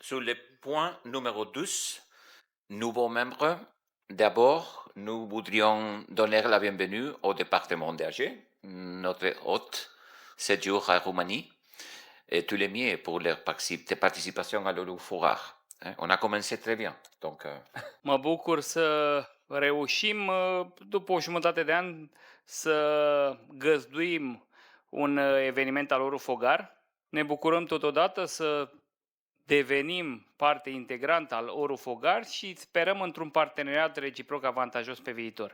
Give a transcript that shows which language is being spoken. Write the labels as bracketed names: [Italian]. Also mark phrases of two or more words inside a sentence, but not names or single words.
[French] Sur le point numéro 12, nouveaux membres, d'abord, nous voudrions donner la bienvenue au département d'Alger, notre hôte séjour à Roumanie, et tous les miens pour leur participation à l'Euroforum. On a commencé très bien. Donc, [Romanian] Mă bucur să reușim, după o jumătate de an, să găzduim un eveniment al Eurofogar. Ne bucurăm totodată să devenim parte integrantă al Eurofogar și sperăm într-un parteneriat reciproc avantajos pe viitor.